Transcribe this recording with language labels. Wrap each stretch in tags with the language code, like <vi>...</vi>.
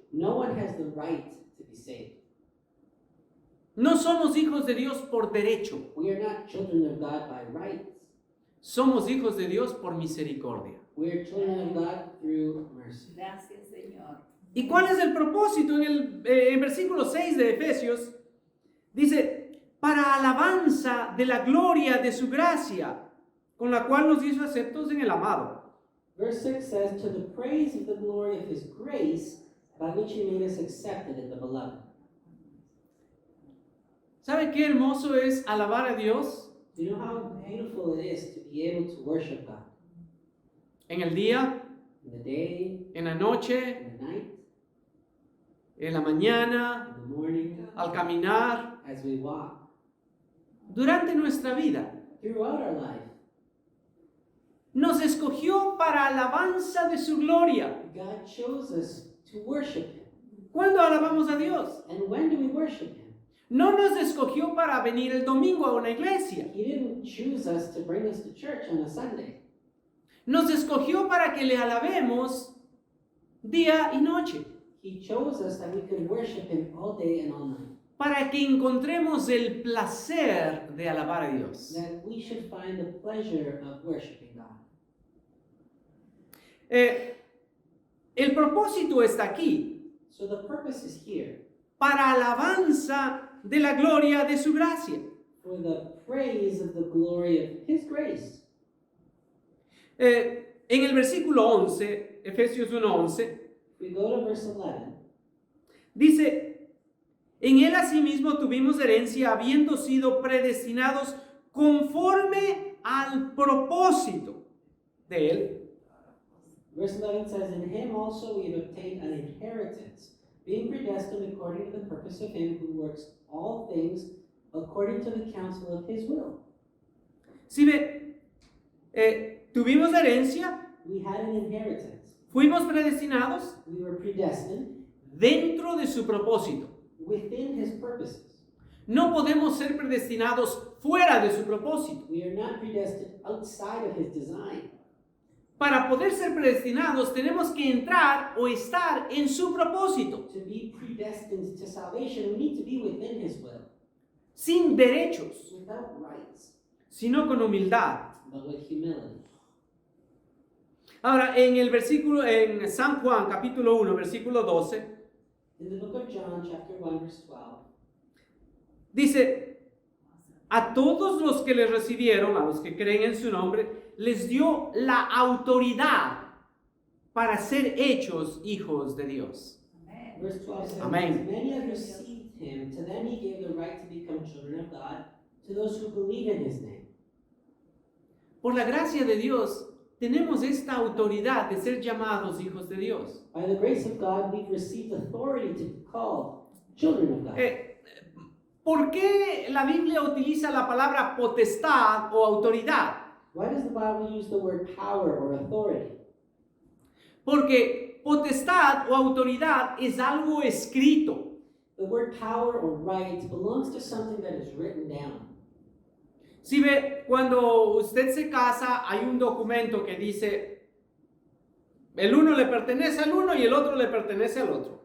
<en>No one has the right to be saved.</en> <es>No somos hijos de Dios por derecho.</es> <en>We are not children of God by right.</en> <es>Somos hijos de Dios por misericordia.</es> <en>We are children of God through mercy.</en> <es>Gracias, Señor. ¿Y cuál es el propósito? En versículo 6 de Efesios dice, para alabanza de la gloria de su gracia, con la cual nos hizo aceptos en el amado.</es> <en>Verse 6 says, to the praise of the glory of his grace, by which he made us accepted in the beloved.</en> <es>¿Sabe qué hermoso es alabar a Dios?</es> <en>Do you know how beautiful it is to be able to worship God?</en> <es>En el día,</es> <en>In the day,</en> <es>en la noche,</es> <en>in the night,</en> <es>en la mañana,</es> <en>in the morning,</en> <es>al caminar,</es> <en>as we walk,</en> <es>durante nuestra vida.</es> <en>throughout our life.</en> <es>Nos escogió para alabanza de su gloria.</es> <en>God chose us to worship him.</en> <es>¿Cuándo alabamos a Dios?</es> <en>And when do we worship him?</en> <es>No nos escogió para venir el domingo a una iglesia.</es> <en>He didn't choose us to bring us to church on a Sunday.</en> <es>Nos escogió para que le alabemos día y noche.</es> <en>He chose us that we could worship him all day and all night.</en> <es>Para que encontremos el placer de alabar a Dios.</es> <en>That we should find the pleasure of worshiping God.</en> <es>El propósito está aquí.</es> <en>So the purpose is here</en> <es>Para alabanza de la gloria de su gracia.</es> <en>for the praise of the glory of his grace.</en> <es>En el versículo 11, Efesios 1:11,</es> <en>If we go to verse 11,</en> <es>dice, en él asimismo tuvimos herencia habiendo sido predestinados conforme al propósito de él.</es> <en>verse 11 says, in him also we have obtained an inheritance, being predestined according to the purpose of him who works all things according to the counsel of his will.</en> <es>¿Sí ve? Tuvimos herencia,</es> <en>We had an inheritance.</en> <es>fuimos predestinados,</es> <en>We were predestined.</en> <es>dentro de su propósito.</es> <en>within His purposes.</en> <es>No podemos ser predestinados fuera de su propósito.</es> <en>We are not predestined outside of His design.</en> <es>Para poder ser predestinados tenemos que entrar o estar en su propósito,</es> <en>To be predestined to salvation, we need to be within His will,</en> <es>sin derechos,</es> <en>without rights,</en> <es>sino con humildad.</es> <en>but with humility.</en> <es>Ahora, en San Juan, capítulo 1, versículo 12,</es> <en>In the book of John, chapter 1, verse 12,</en> <es>dice, a todos los que le recibieron, a los que creen en su nombre, les dio la autoridad para ser hechos hijos de Dios.</es> <en>verse 12 says, Amen. As many as received Him, to them He gave the right to become children of God, to those who believe in His name.</en> <es>Por la gracia de Dios, tenemos esta autoridad de ser llamados hijos de Dios.</es> <en>By the grace of God, we've received authority to be called children of God.</en> <es>¿Por qué la Biblia utiliza la palabra potestad o autoridad?</es> <en>Why does the Bible use the word power or authority?</en> <es>Porque potestad o autoridad es algo escrito.</es> <en>The word power or right belongs to something that is written down.</en> <es>Si ve, cuando usted se casa, hay un documento que dice, el uno le pertenece al uno y el otro le pertenece al otro.</es>